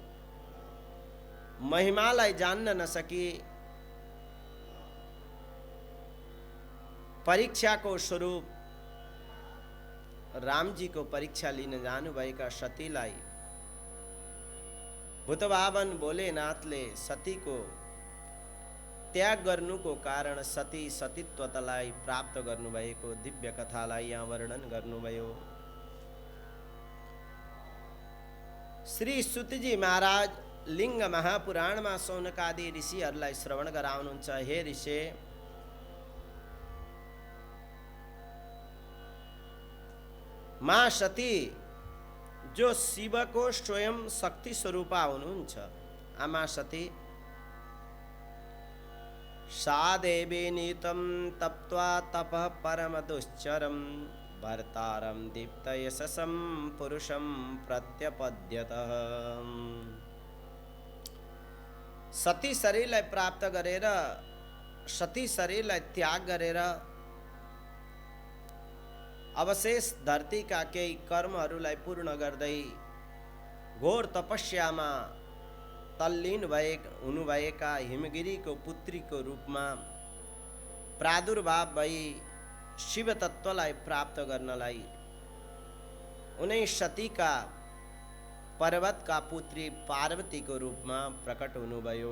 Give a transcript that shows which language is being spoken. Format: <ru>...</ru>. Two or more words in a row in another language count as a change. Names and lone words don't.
<ne>महिमालाई जान्न नसकी परीक्षाको स्वरूप रामजीको परीक्षा लिन जानुभएका सतीलाई भूतभावन भोलेनाथले सतीको त्याग गर्नुको कारण सती सतीत्वतालाई प्राप्त गर्नुभएको दिव्य कथालाई यहाँ वर्णन गर्नुभयो। श्री सुतजी महाराज लिङ्ग महापुराणमा सौनकादि ऋषिहरूलाई श्रवण गराउनुहुन्छ। हे ऋषि, माँ सती जो शिवको स्वयं शक्ति स्वरूपा हुनुहुन्छ, आमा सती</ne> <sa>सा देवी नीतं तप्त्वा तपः परम दुश्चरं भर्तारं दीप्त यशसं पुरुषं प्रत्यपद्यतः।</sa> <ne>सती शरीरलाई प्राप्त गरेर, सती शरीरलाई त्याग गरेर अवशेष धरतीका केही कर्महरूलाई पूर्ण गर्दै घोर तपस्यामा तल्लीन हुनुभएका हिमगिरीको पुत्रीको रूपमा प्रादुर्भाव भई शिव तत्त्वलाई प्राप्त गर्नलाई उनै सतीका पर्वतका पुत्री पार्वतीको रूपमा प्रकट हुनुभयो।</ne>